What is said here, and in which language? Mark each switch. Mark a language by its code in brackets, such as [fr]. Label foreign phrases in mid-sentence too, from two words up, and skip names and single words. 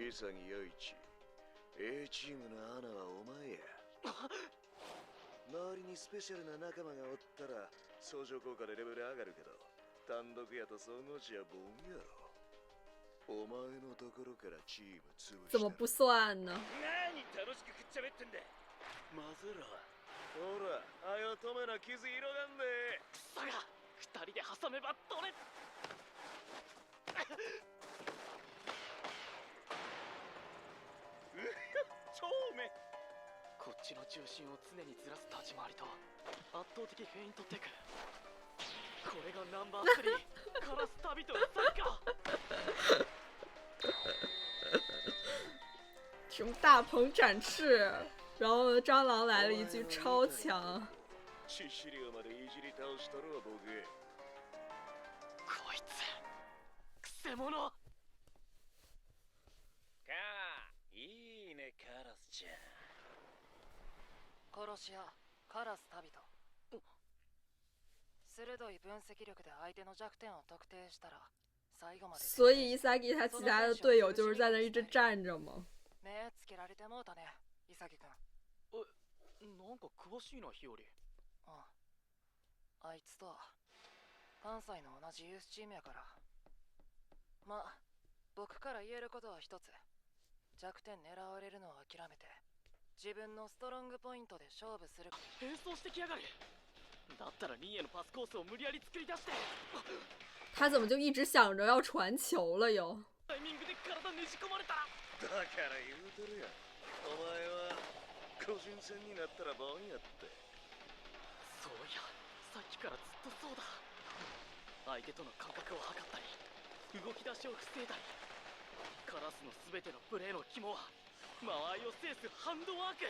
[ja] 潔陽一、A チームのアナはお前や。周りにスペシャルな仲間がおったら相乗効果でレベル上がるけど、単独やと総合値はボンやろ。お前のところからチーム潰した。 [zh] 怎么不算呢？ [ja] 何楽しくくっちゃべってんだ。混ぜろ。ほら、あよ止めな傷広がんで。クソが二人で挟めば取れ。超め。こっちの重心を常にずらす立ち回りと圧倒的フェイントテク。これがナンバー3、カラス旅人のサッカー。 [zh] 什么大鹏展翅？然后呢，蟑螂来了一句超强。 [ja] 致死量までいじり倒しとるわ僕。こいつくせ者。かあ、いいねカラスちゃん。殺し屋カラス旅人。鋭い分析力で相手の弱点を特定したら最後まで。 [zh] 所以伊萨吉他其他的队友就是在那一直站着吗？ [ja] 目つけられてもうたね、イサギ君。なんか詳しいな、日和。あいつと関西の同じユースチームやから。まあ僕から言えることは一つ。弱点狙われるのを諦めて自分のストロングポイントで勝負する。変装してきやがる。だったらリンへのパスコースを無理やり作り出して。 [zh] 他怎么就一直想着要传球了又？ [ja] タイミングで体ねじ込まれたら。だから言うてるやん。お前は個人戦になったらボンやって。そういや、さっきからずっとそうだ。相手との感覚を測ったり動き出しを防いだり、 カラスの全てのプレーの肝は間合いを制すハンドワーク。